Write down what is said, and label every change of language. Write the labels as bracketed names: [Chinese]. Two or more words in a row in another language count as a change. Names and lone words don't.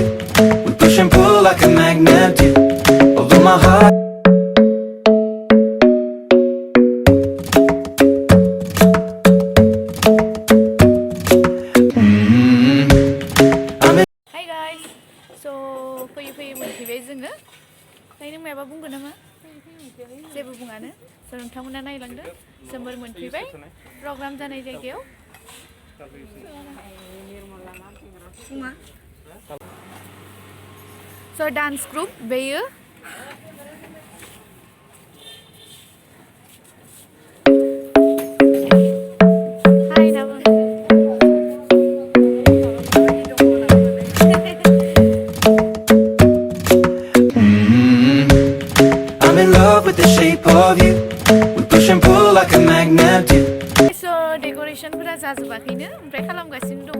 [English] We push and pull like a magnet do. Although my heart. Hi guys, [Bodo] so फैयै फैयै मोनफैबाय जोङो। ओमफ्राय नों माबा बुंगोन नामा? जेबो बुङानो। स' नोंथांमोना नायलांदो। जोंबो मोनफैबाय प्रग्राम जानाय जायगायाव। स' [English] dance group [Bodo] बेयो। हाय नामा? [English] I'm in love with the shape of you. We push and pull like a magnet do. [Bodo] स' डेक'रेसनफोरा जाजोबाखैनो, ओमफ्राय खालामगासिनो दङ।